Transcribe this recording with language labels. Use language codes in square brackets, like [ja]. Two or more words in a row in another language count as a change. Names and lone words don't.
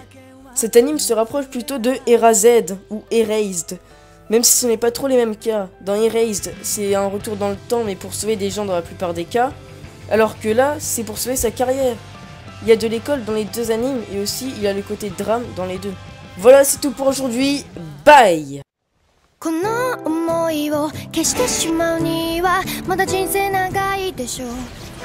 [fr] Cet anime se rapproche plutôt de Erased ou Erased. Même si ce n'est pas trop les mêmes cas. Dans Erased, c'est un retour dans le temps mais pour sauver des gens dans la plupart des cas. Alors que là, c'est pour sauver sa carrière. Il y a de l'école dans les deux animes et aussi il y a le côté drame dans les deux. Voilà, c'est tout pour aujourd'hui. Bye! [ja] この想いを消してしまうにはまだ人生長いでしょう